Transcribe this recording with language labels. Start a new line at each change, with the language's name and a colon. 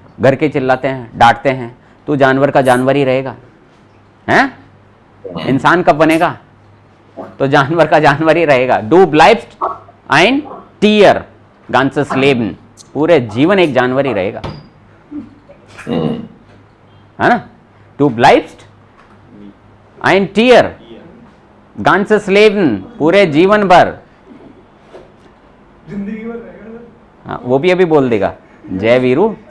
Hindi: घर के चिल्लाते हैं, डांटते हैं, तो जानवर का जानवर ही रहेगा, हैं? इंसान कब बनेगा? तो जानवर का जानवर ही रहेगा।
German: डू ब्लाइब्स्ट ein Tier, ganzes Leben,
Hindi: पूरे जीवन एक जानवर ही रहेगा, है ना?
German: Du bleibst ein Tier, ganzes Leben,
Hindi: पूरे जीवन भर, जिंदगी भर रहेगा सर। हाँ, वो भी अभी बोल देगा, जय वीरू।